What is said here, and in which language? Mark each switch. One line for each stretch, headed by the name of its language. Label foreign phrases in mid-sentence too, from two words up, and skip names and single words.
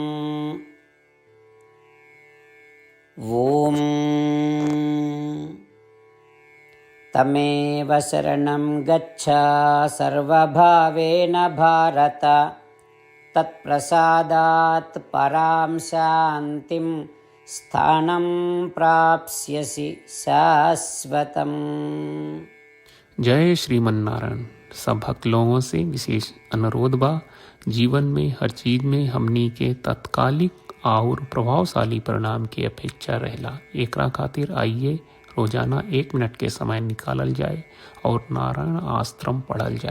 Sanskrit: ॐ तमेव शरणं गच्छ सर्वभावेन भारत, तत्प्रसादात् परां शान्तिं स्थानं प्राप्स्यसि शाश्वतम्।
Bhojpuri: जय श्रीमन नारायण। सब भक्त लोगों से विशेष अनुरोध बा, जीवन में हर चीज में हमनी के तत्कालिक और प्रभावशाली परिणाम की अपेक्षा रहेला। एकरा खातिर आइए रोजाना 1 मिनट के समय निकालल जाए और नारायण आश्रम पढ़ल जाए।